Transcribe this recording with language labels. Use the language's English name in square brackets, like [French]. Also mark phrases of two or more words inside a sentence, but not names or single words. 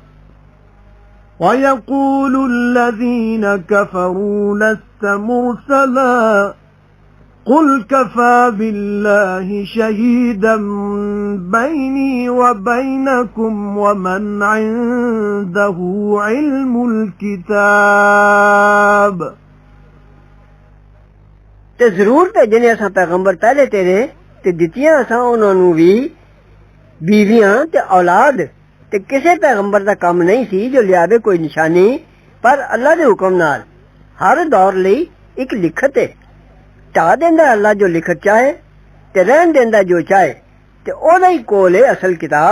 [Arabic] وَيَقُولُ الَّذِينَ كَفَرُوا لَسْتَ مُرْسَلًا قُلْ كَفَى بِاللَّهِ شَهِيدًا بَيْنِي وَبَيْنَكُمْ وَمَنْ عِندَهُ عِلْمُ الْكِتَابِ [Punjabi] تے ضرور بھیجنے اساں پیغمبر پہلے تیرے تے دتیاں اساں اوہناں نوں بھی بیویاں تے اولاد تے کسے پیغمبر دا کم نہیں سی جو لیاوے کوئی نشانی پر اللہ دے حکم نال ہر دور لئی اک لکھت ہے ڈھا دیندا اللہ جو لکھت چاہے تے رہن دیندا جو چاہے تے اوہدا ہی کول ہے اصل کتاب.